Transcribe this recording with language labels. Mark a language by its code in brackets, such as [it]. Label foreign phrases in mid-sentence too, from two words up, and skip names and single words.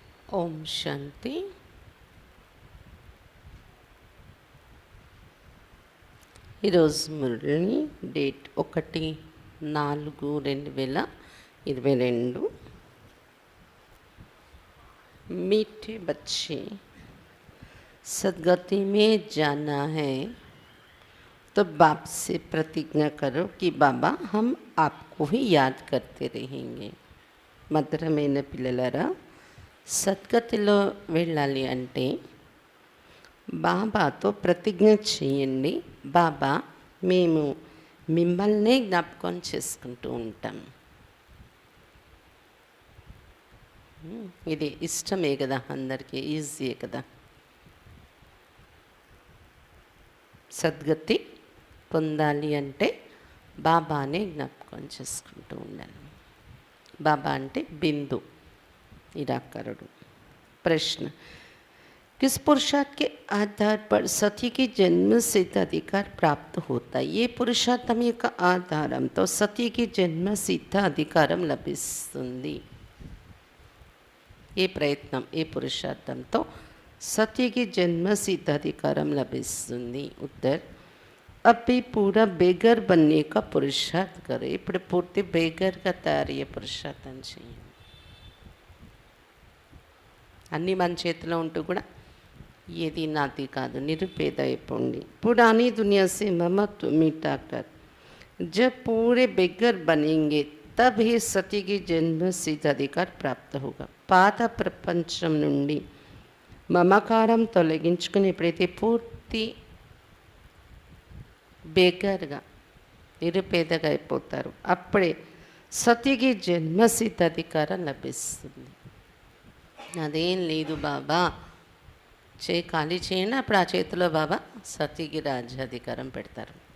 [te] ఓం శాంతి. ఈరోజు మురళి డేట్ 1/4/2022. [hi] मीठे बच्चे, सदगति में जाना है तो बाप से प्रतिज्ञा करो कि बाबा हम आपको ही याद करते रहेंगे. [te] మధురమైన పిల్లలారా, సద్గతిలో వెళ్ళాలి అంటే బాబాతో ప్రతిజ్ఞ చేయండి, బాబా మేము మిమ్మల్నే జ్ఞాపకం చేసుకుంటూ ఉంటాం. ఇది ఇష్టమే కదా, అందరికీ ఈజీయే కదా. సద్గతి పొందాలి అంటే బాబానే జ్ఞాపకం చేసుకుంటూ ఉండాలి. బాబా అంటే బిందు, నిరాకారుడు. [hi] ప్రశ్న: किस पुरुषार्थ के आधार पर सती की जन्म सिद्ध अधिकार प्राप्त होता है? [te] ये పురుషార్థం యొక్క ఆధారంతో సతీకి జన్మ సిద్ధ అధికారం లభిస్తుంది. ఏ ప్రయత్నం, ఏ పురుషార్థంతో సతీకి జన్మ సిద్ధ అధికారం లభిస్తుంది? [hi] ఉత్తర్: అभी पूरा बेगर बनने का पुरुषार्थ करे. [te] ఇప్పుడు పూర్తి బేగర్గా తయారయ్యే పురుషార్థం చేయండి. అన్నీ మన చేతిలో ఉంటూ కూడా ఏది నాది కాదు, నిరుపేద అయిపోండి. [hi] पुरानी दुनिया से ममत्व मिटाकर जब पूरे बेगर बनेंगे तब ही सती की जन्म सिद्ध अधिकार प्राप्त होगा. [te] పాత ప్రపంచం నుండి మమకారం తొలగించుకుని ఎప్పుడైతే పూర్తి బేగర్గా, నిరుపేదగా అయిపోతారు, అప్పుడే సతికి జన్మ సిద్ధ అధికారం లభిస్తుంది. అదేం లేదు బాబా, చేయి ఖాళీ చేయండి, అప్పుడు ఆ చేతిలో బాబా సతీకి రాజ్యాధికారం పెడతారు.